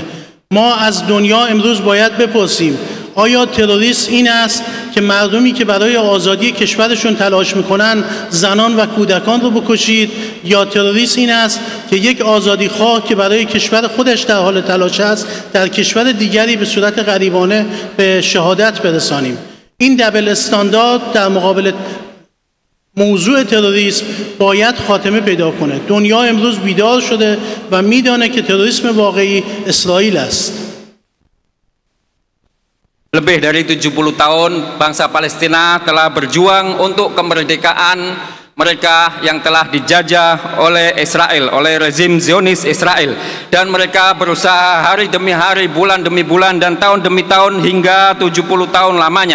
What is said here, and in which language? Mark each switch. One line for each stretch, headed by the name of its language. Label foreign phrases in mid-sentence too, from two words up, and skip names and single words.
Persian: ما از دنیا امروز باید بپرسیم آیا تروریسم این است که مردمی که برای آزادی کشورشون تلاش میکنن زنان و کودکان رو بکشید، یا تروریسم این است که یک آزادی خواه که برای کشور خودش در حال تلاش است در کشور دیگری به صورت غریبانه به شهادت برسانیم. این
English: double standard
Persian: در مقابل موضوع تروریسم باید خاتمه پیدا کنه. دنیا امروز بیدار شده و میدانه که تروریسم واقعی اسرائیل است.
Indonesian: Lebih dari 70 tahun bangsa Palestina telah berjuang untuk kemerdekaan mereka yang telah dijajah oleh Israel, oleh rezim Zionis Israel, dan mereka berusaha hari demi hari, bulan demi bulan, dan tahun demi tahun hingga 70 tahun lamanya.